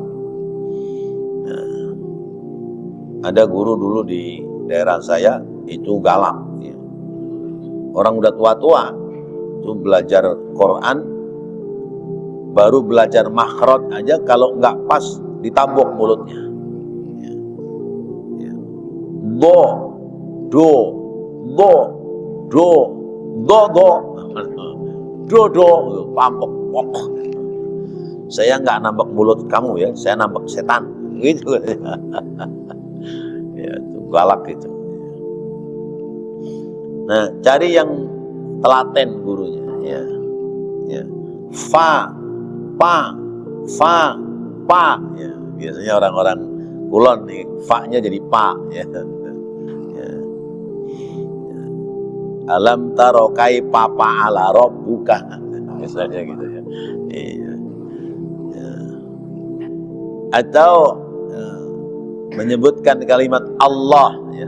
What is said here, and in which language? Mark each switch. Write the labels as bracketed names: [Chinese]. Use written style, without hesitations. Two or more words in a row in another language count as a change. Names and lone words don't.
[Indonesian] Nah, ada guru dulu di daerah saya itu galak, ya. Orang udah tua-tua itu belajar Quran, baru belajar makhraj aja kalau nggak pas ditabok mulutnya, ya. Ya. Do, do, do, do, do, do, pambok, pok. Saya nggak nambah mulut kamu ya, saya nambah setan, gitu. Ya, itu galak itu. Nah, cari yang telaten gurunya, ya. Ya. Fa, pa, fa, pa, ya. Biasanya orang-orang Kulon nih, fa-nya jadi pa, ya. Ya. Ya. [Arabic] ألم تر كيف فعل ربك, misalnya gitu ya. [Indonesian] Iya. Ya. Atau menyebutkan kalimat Allah, ya.